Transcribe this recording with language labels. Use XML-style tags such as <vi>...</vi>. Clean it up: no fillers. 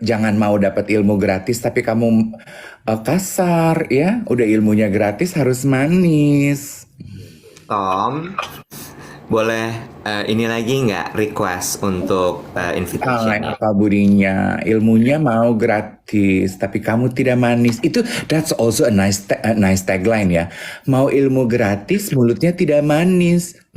<id>Jangan mau dapat ilmu gratis tapi kamu kasar ya. Udah ilmunya gratis harus manis. Tom, boleh ini lagi nggak request untuk Hai,</id> <en>invitation?</en> <id>apa budinya? Ilmunya mau gratis tapi kamu tidak manis.</id> <en>That's also a nice tagline ya.</en> <id>Mau ilmu gratis, mulutnya tidak manis.</id>